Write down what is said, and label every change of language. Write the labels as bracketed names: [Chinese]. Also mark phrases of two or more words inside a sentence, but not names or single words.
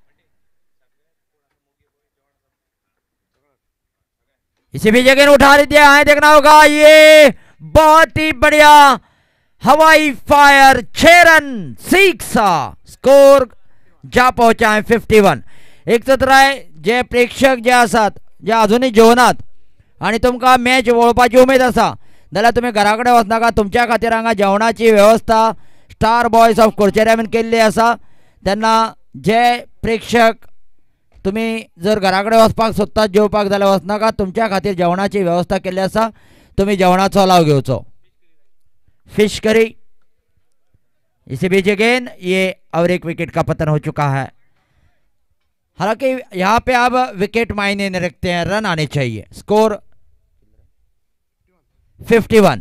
[Hindi] इसी बीच गेंद उठा दिया है, देखना होगा। ये बहुत ही बढ़िया हवाई फायर, 6 रन, 6 स्कोर जा पहुंचा है 51। [Konkani] एक सत्राय जे प्रेक्षक जे आसात, जे अजूनही जेवनात आणि तुमका मॅच वळपाची उमेद असा जाल्यार तुम्ही घराकडे वचनाका, तुमच्या खातीर हांगा जेवणाची व्यवस्था स्टार बॉयज ऑफ कुडचेऱ्यान केल्ली आसा। तेन्ना जे प्रेक्षक तुम्ही जर घराकडे वचपाक सोदतात जेवपाक जाल्यार वचनाका, तुमच्या खातीर जेवणाची व्यवस्था केल्ली आसा, तुम्ही जेवणाचो लाव घेवचो। [English] fish curry. [Hindi] इसी बीच गेंद, ये और एक विकेट का पतन हो चुका है। हालांकि यहां पे अब विकेट मायने नहीं रखते हैं, रन आने चाहिए। स्कोर 51।